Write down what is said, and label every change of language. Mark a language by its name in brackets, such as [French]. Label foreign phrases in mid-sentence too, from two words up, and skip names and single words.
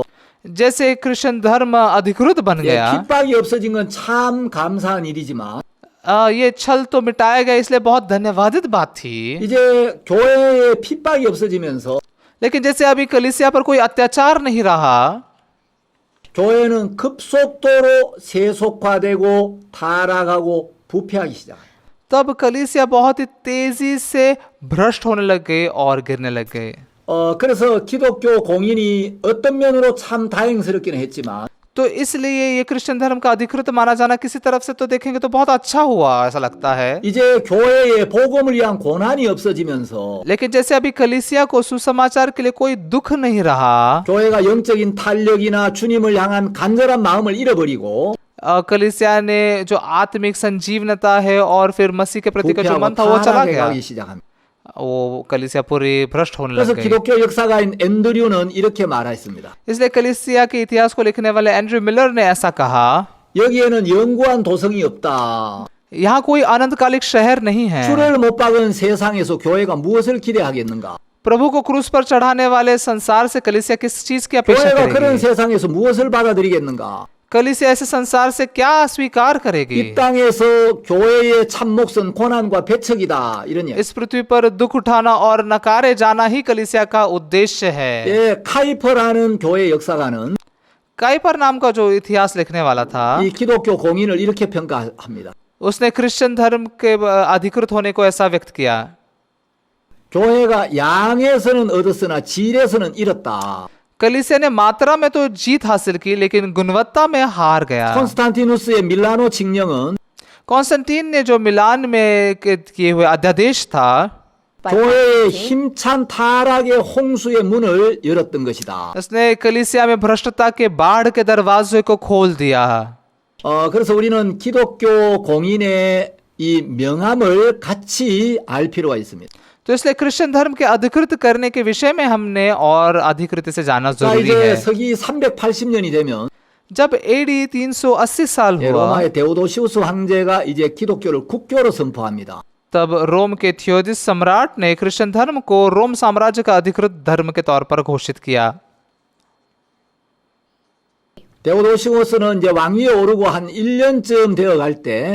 [Hindi] जैसे क्रिश्चियन धर्म अधिकृत बन [Korean] 예, [Hindi] गया, [Korean] 핍박이 없어진 건 참 감사한 일이지만 [Hindi] ये छल तो मिटाया गया, इसलिए बहुत धन्यवादित बात थी। [Korean] 이제 교회에 핍박이 없어지면서 [Hindi] लेकिन जैसे अभी कलीसिया पर कोई अत्याचार नहीं रहा, [Korean] 교회는 급속도로 세속화되고 타락하고 부패하기 시작해요. [Hindi] तब कलीसिया बहुत ही तेजी से भ्रष्ट होने लग गए और गिरने लग गए। [Korean] 그래서 기독교 공인이 어떤 면으로 참 다행스럽기는 했지만 [Hindi] तो इसलिए ये क्रिश्चियन धर्म का अधिकृत माना जाना किसी तरफ से तो देखेंगे तो बहुत अच्छा हुआ, ऐसा लगता है। [Korean] 이제 교회에 복음을 위한 고난이 없어지면서 [Hindi] लेकिन जैसे अभी कलीसिया को सुसमाचार के लिए कोई दुख नहीं रहा, [Korean] 교회가 영적인 탄력이나 주님을 향한 간절한 마음을 잃어버리고 [Hindi] कलीसिया ने जो आत्मिक संजीवनता है और फिर मसीह के प्रति का जो [Korean] 부패하고 [Hindi] मन था वो चला [Korean] 타락해 [Hindi] गया, [Korean] 가기 시작합니다. [Hindi] वो कलीसिया पूरी भ्रष्ट होने [Korean] 그래서 [Hindi] लग गई। [Korean] 기독교 역사가인 앤드류는 이렇게 말했습니다. [Hindi] इसलिए कलीसिया के इतिहास को लिखने वाले एंड्रयू मिलर ने ऐसा कहा, [Korean] 여기에는 영구한 도성이 없다. [Hindi] यहाँ कोई अनंतकालिक शहर नहीं है। [Korean] 주를 못 박은 세상에서 교회가 무엇을 기대하겠는가? [Hindi] प्रभु को क्रूस पर चढ़ाने वाले संसार से कलीसिया किस चीज की अपेक्षा [Korean] 교회가 그런 [Hindi] करेगी? [Korean] 세상에서 무엇을 받아들이겠는가? [Hindi] कलीसिया ऐसे संसार से क्या स्वीकार [Korean] 이 [Hindi] करेगी? [Korean] 땅에서 교회의 참 몫은 고난과 배척이다. 이런 이야기. [Hindi] इस पृथ्वी पर दुख उठाना और नकारे जाना ही कलीसिया का उद्देश्य है। [Korean] 예, 카이퍼라는 교회 역사가는 [Hindi] काइपर नाम का जो इतिहास लिखने वाला था, [Korean] 이 기독교 공인을 이렇게 평가합니다. [Hindi] उसने क्रिश्चियन धर्म के अधिकृत होने को ऐसा व्यक्त किया, [Korean] 교회가 양에서는 얻었으나 질에서는 잃었다. [Hindi] कलीसिया ने मात्रा में तो जीत हासिल की लेकिन गुणवत्ता में हार गया। [Korean] 콘스탄티누스의 밀라노 칙령은 [Hindi] कॉन्स्टेंटीन ने जो मिलान में किए हुए अध्यादेश था, [Korean] 교회의 힘찬 타락의 홍수의 문을 열었던 것이다. [Hindi] उसने कलीसिया में भ्रष्टता के बाढ़ के दरवाजे को खोल दिया। [Korean] 그래서 우리는 기독교 공인의 이 명함을 같이 알 필요가 있습니다. [Hindi] तो इसलिए क्रिश्चियन धर्म के अधिकृत करने के विषय में हमने और अधिकृत से जाना [Korean] 자, [Hindi] जरूरी [Korean] 이제 [Hindi] है। [Korean] 서기 380년이 되면 [Hindi] जब AD 380 साल [Korean] 예, [Hindi] हुआ, [Korean] 로마의 데오도시우스 황제가 이제 기독교를 국교로 선포합니다. [Hindi] तब रोम के थियोदिस सम्राट ने क्रिश्चियन धर्म को रोम साम्राज्य का अधिकृत धर्म के तौर पर घोषित किया। [Korean] 데오도시우스는 이제 왕위에 오르고 한 1년쯤 되어 갈 때